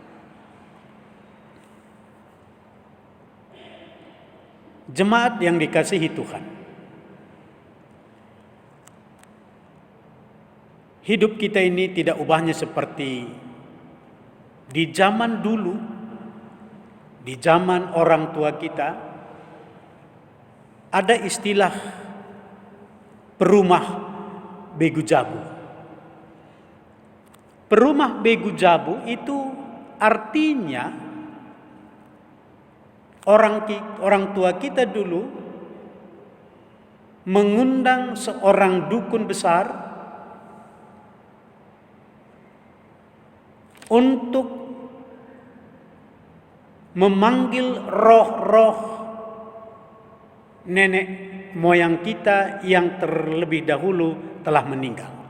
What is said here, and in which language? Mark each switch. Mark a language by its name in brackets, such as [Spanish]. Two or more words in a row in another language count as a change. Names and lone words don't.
[Indonesian] Jemaat yang dikasihi Tuhan, hidup kita ini tidak ubahnya seperti di zaman dulu, Di zaman orang tua kita ada istilah [Batak Karo] perumah begu jabu. Perumah begu jabu [Indonesian] itu artinya orang tua kita dulu mengundang seorang dukun besar untuk memanggil roh-roh nenek moyang kita yang terlebih dahulu telah meninggal.